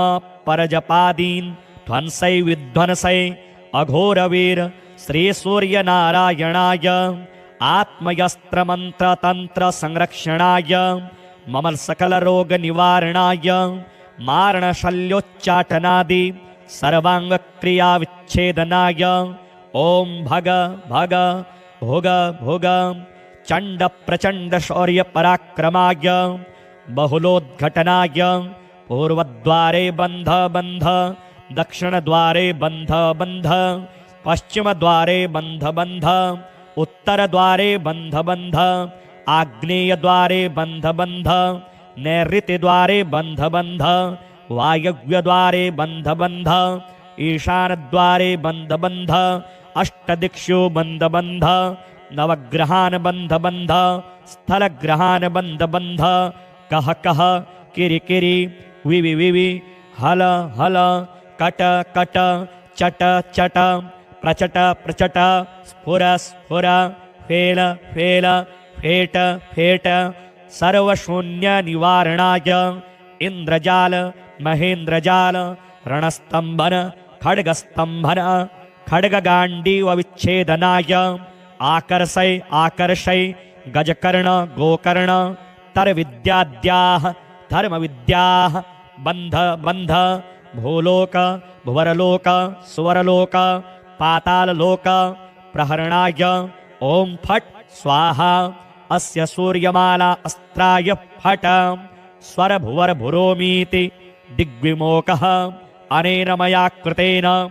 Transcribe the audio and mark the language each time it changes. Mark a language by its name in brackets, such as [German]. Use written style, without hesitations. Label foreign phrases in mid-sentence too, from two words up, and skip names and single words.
[Sanskrit] परजपादीन् ध्वंसै विध्वंसै अघोरवीर श्रीसूर्यनारायणाय आत्मयस्त्रमन्त्रतन्त्रसंरक्षणाय मम सकलरोगनिवारणाय मारणशल्योच्चाटनादि सर्वाङ्गक्रियाविच्छेदनाय ॐ भग भग भुग भुग चण्डप्रचण्डशौर्यपराक्रमाय बहुलोद्घटनाय पूर्वद्वारे बन्ध बन्ध दक्षिणद्वारे बन्ध बन्ध पश्चिमद्वारे बन्ध बन्ध उत्तरद्वारे बन्ध बन्ध आग्नेयद्वारे बन्ध बन्ध नैऋत्यद्वारे बन्ध बन्ध वायव्यद्वारे बन्ध बन्ध ईशानद्वारे बन्ध बन्ध अष्टदिक्षु बन्ध बन्ध नवग्रहान् बन्ध बन्ध स्थलग्रहान् बन्ध बन्ध कह कह किरि किरि विवि विवि हल हल कट कट चट चट प्रचट प्रचट स्फुर स्फुर फेल फेल फेट फेट सर्वशून्य निवारणाय इंद्रजाल महेंद्रजाल रणस्तंभन खड्गस्तंभन खड्गगांडीव विच्छेदनाय आकर्षय आकर्षय गजकर्ण गोकर्ण तरविद्याद्याः धर्मविद्याः बन्ध बन्ध भूलोक भुवरलोक सुवरलोक पाताललोक प्रहरणाय ॐ फट् स्वाहा अस्य सूर्यमाला अस्त्राय फट् स्वरभुवरभुरोमीति दिग्विमोकः अनेन मया कृतेन